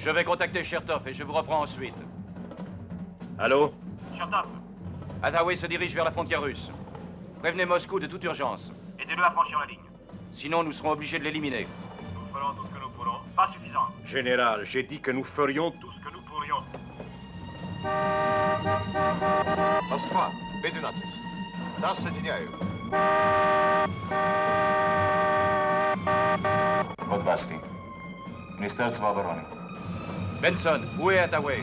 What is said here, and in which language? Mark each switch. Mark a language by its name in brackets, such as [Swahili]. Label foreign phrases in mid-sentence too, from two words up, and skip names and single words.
[French] Je vais contacter Chertoff et je vous reprends ensuite. Allô? Chertoff. Hathaway se dirige vers la frontière russe. Prévenez Moscou de toute urgence. Aidez-le à franchir la ligne. Sinon, nous serons obligés de l'éliminer. Nous ferons tout ce que nous pourrons. Pas suffisant. Général, j'ai dit que nous ferions Tout ce que nous pourrions. [Russian] Москва, B-12. Нас соединяют. Вот Басти. Министерство обороны. [French] Benson, où est Hathaway?